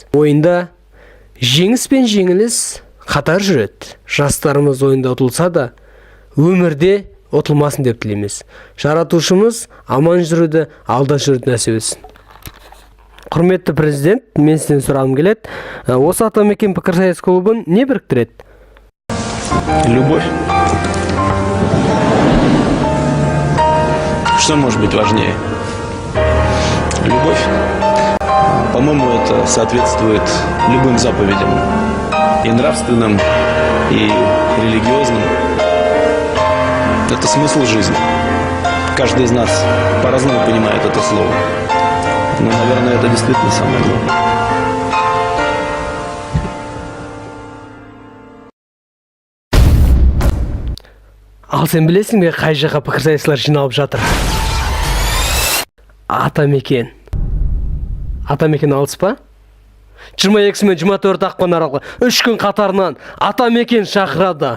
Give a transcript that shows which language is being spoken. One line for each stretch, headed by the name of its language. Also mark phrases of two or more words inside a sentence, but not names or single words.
Kazakh: Ойында жеңіс пен жеңіліс қатар жүреді. Жастарымыз ойында ұтылса да, өмірде ұтылмасын деп тілейміз. Жаратушымыз аман жүруді, алда жүруді нәсіп етсін. Құрметті президент, мен сізден сұрағым келеді. Осы Атамекен пікірсайыс клубын не біріктіреді?
Russian: Любовь. Что может быть важнее? Любовь. По-моему, это соответствует любым заповедям. И нравственным, и религиозным. Это смысл жизни. Каждый из нас по-разному понимает это слово. Но, наверное, это действительно самое главное.
Kazakh: Ал сен білесің бе, қай жаққа пікірсайысшылар жиналып жатыр? Атамекен. Атамекен алыс па? 22 мен 24 ақпан аралығы 3 күн қатарынан Атамекен шақырады.